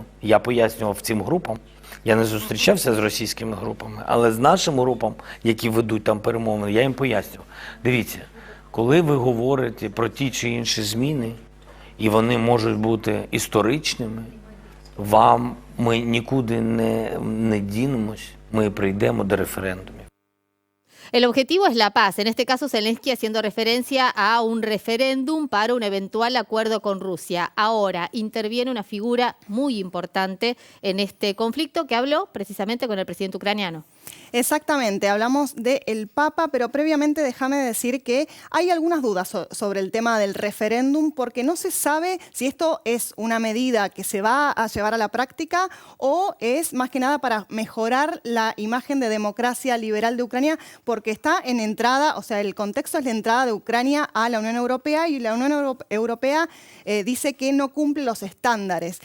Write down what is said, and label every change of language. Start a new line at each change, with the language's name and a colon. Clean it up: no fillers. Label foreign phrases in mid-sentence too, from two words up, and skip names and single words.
Ukrainian: Я пояснював цим групам, я не зустрічався з російськими групами, але з нашими групами, які ведуть там перемовини, я їм пояснював. Дивіться, коли ви говорите про ті чи інші зміни, і вони можуть бути історичними, ми нікуди не дінемось, ми прийдемо до референдумів.
Spanish: El objetivo es la paz, en este caso Zelensky haciendo referencia a un referéndum para un eventual acuerdo con Rusia. Ahora interviene una figura muy importante en este conflicto que habló precisamente con el presidente ucraniano. Exactamente, hablamos del Papa, pero previamente déjame decir que hay algunas dudas sobre el tema del referéndum porque no se sabe si esto es una medida que se va a llevar a la práctica o es más que nada para mejorar la imagen de democracia liberal de Ucrania porque está en entrada, o sea, el contexto es la entrada de Ucrania a la Unión Europea y la Unión Europea dice que no cumple los estándares.